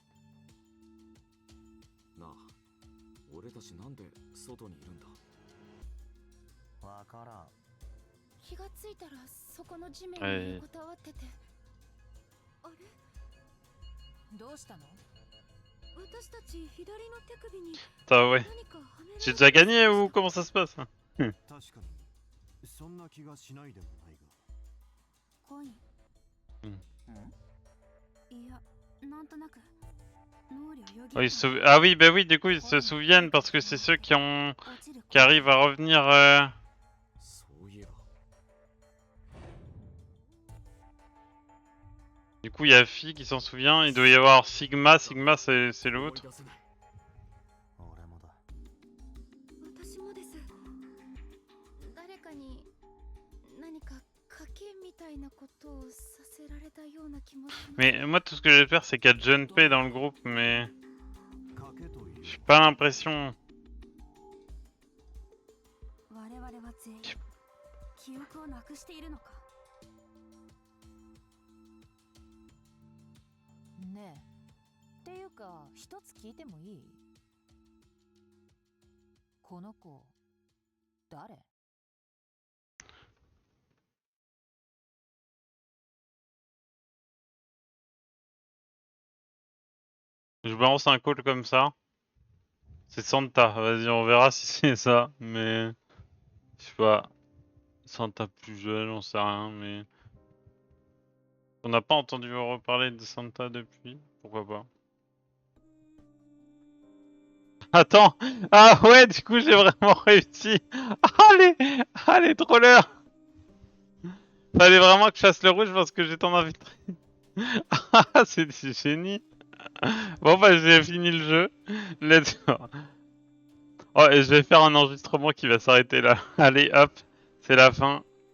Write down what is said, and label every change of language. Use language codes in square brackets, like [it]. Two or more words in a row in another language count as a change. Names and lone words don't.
[ja] なあ、俺たちなんで外にいるんだ。わからん。気がついたらそこの地面に横たわってて。あれ？どうしたの？私たち左の手首に [fr] Putain, ouais. [ja] 何かはめられて [fr] J'ai déjà gagné ou comment ça se passe? [ja] 確かに、そんな気がしないでもないが。コイン。いや、なんとなく。 [fr] Oui, ah oui, bah oui, du coup ils se souviennent parce que c'est ceux qui arrivent à revenir. Du coup, il y a Phi qui s'en souvient. Il doit y avoir Sigma. Sigma, c'est l'autre. [ja] 俺もだ。私もです。誰かに何か賭けみたいなことをさせられたような気もします。 [fr] Mais moi, tout ce que je vais faire, c'est qu'il y a Junpei dans le groupe, mais j'ai pas l'impression. [ja] 我々は全員記憶をなくしているのか。ねえ、っていうか一つ聞いてもいい？この子誰？ [fr] Je balance un call comme ça. C'est Santa. Vas-y, on verra si c'est ça. Mais je sais pas. Santa plus jeune, on sait rien. Mais on n'a pas entendu reparler de Santa depuis. Pourquoi pas? Attends! Ah ouais, du coup j'ai vraiment réussi! Ah les trollers! Fallait vraiment que je fasse le rouge parce que j'étais en infiltré. Ah, c'est du génie. Bon bah j'ai fini le jeu. [en] Let's go. [fr] Oh et je vais faire un enregistrement qui va s'arrêter là. Allez hop, c'est la fin.